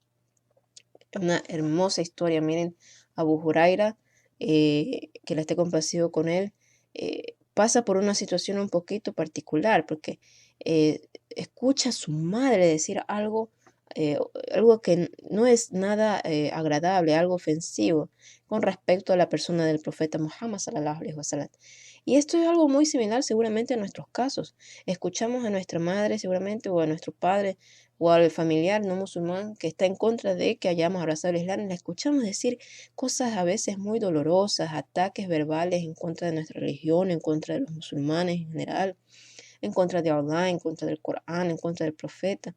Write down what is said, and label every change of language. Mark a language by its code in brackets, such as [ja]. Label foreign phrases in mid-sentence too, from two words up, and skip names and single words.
[es] Una hermosa historia, miren, Abu Huraira, que la esté complacido con él, pasa por una situación un poquito particular, porque escucha a su madre decir algo, algo que no es nada agradable, algo ofensivo con respecto a la persona del profeta Muhammad [ar] صلى الله عليه وسلم. [es] Y esto es algo muy similar seguramente a nuestros casos. Escuchamos a nuestra madre seguramente o a nuestro padre o al familiar no musulmán que está en contra de que hayamos abrazado el Islam, y le escuchamos decir cosas a veces muy dolorosas, ataques verbales en contra de nuestra religión, en contra de los musulmanes en general, en contra de Allah, en contra del Corán, en contra del profeta.